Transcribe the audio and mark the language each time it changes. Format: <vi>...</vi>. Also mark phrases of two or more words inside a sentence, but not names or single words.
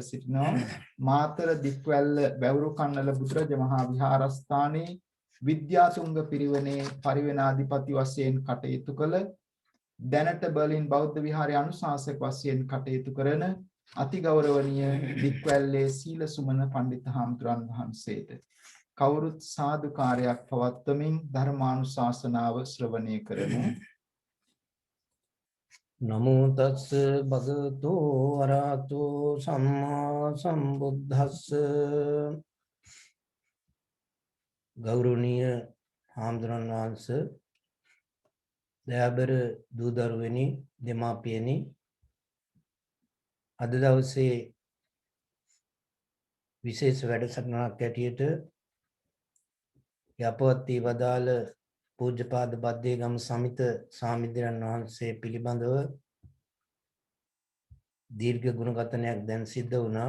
<si>සිටිනවා මාතර දික්වැල්ල වැවුරු කන්නල බුදුරජ මහා විහාරස්ථානයේ විද්‍යාතුංග පිරිවෙනේ පරිවෙනාධිපති වශයෙන් කටයුතු කළ දැනට බර්ලින් බෞද්ධ විහාරයේ අනුශාසක වශයෙන් කටයුතු කරන අතිගෞරවනීය දික්වැල්ලේ සීල සුමන පඬිත් හාමුදුරන් වහන්සේට කවුරුත් සාදුකාරයක් පවත්වමින් ධර්මානුශාසනාව ශ්‍රවණය කරමු.</si> <pi>නමෝ තස්ස භගවතු වරහතෝ සම්මා සම්බුද්දස්ස.</pi> <si>ගෞරවනීය හාමුදුරන් වහන්සේ, දයාබර දූ දරුවනි, දෙමාපියනි, අද දවසේ විශේෂ වැඩසටහනක් ඇටියට යපවත්ී වදාළ පූජ්‍යපාද බද්දේගම සමිත ස්වාමීන් වහන්සේ පිළිබඳව දීර්ඝ ගුණගතනයක් දැන් සිද්ධ වුණා.</si>